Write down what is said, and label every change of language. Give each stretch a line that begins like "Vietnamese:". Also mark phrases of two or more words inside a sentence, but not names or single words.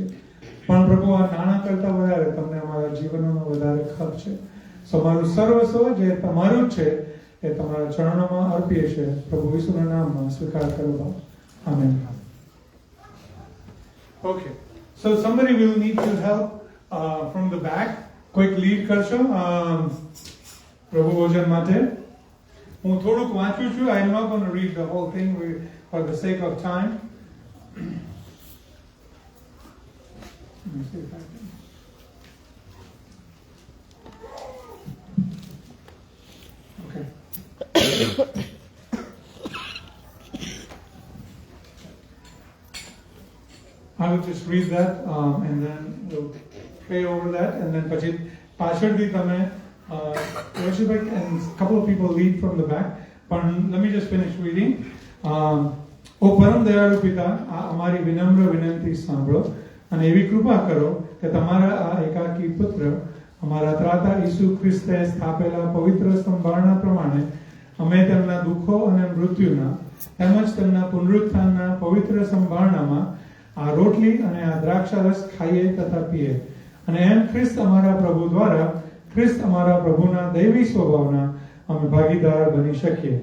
Gujarati: પણ પ્રભુ આ નાણાં કરતા વધારે તમને અમારા જીવનનો વધારે ખર્ચ છે. તમારું સર્વસ્વ જે તમારું જ છે એ તમારા ચરણોમાં અર્પીએ છીએ. પ્રભુ ઈસુના નામમાં સ્વીકાર કરો. આમેન.
English: Okay. So somebody will need to help from the back. Quick lead
Gujarati: કરશો પ્રભુ ભોજન માટે. હું થોડુંક વાંચું છું.
English: I am not going to read the whole thing for the sake of time. Let me see if I can. I will just read that and then we'll pray over that and then
Gujarati: પછી પાછળથી તમે
English: Yoshibek and a couple of people lead from the back. પણ let me just finish reading.
Gujarati: ઓ પરમ દયાળુ પિતા, આ અમારી વિનમ્ર વિનંતી સાંભળો અને એવી કૃપા કરો કે તમારા આ એકાકી પુત્ર અમારા ત્રાતા ઈસુ ખ્રિસ્તે સ્થાપેલા પવિત્ર સંભારણા પ્રમાણે અમે તેમના દુઃખો અને મૃત્યુના તેમજ તેમના પુનરુત્થાનના પવિત્ર સંભારણામાં આ રોટલી અને આ દ્રાક્ષારસ ખાઈએ તથા પીએ અને એમ ખ્રિસ્ત અમારા પ્રભુ દ્વારા ખ્રિસ્ત અમારા પ્રભુના દૈવી સ્વભાવના અમે ભાગીદાર બની શકીએ.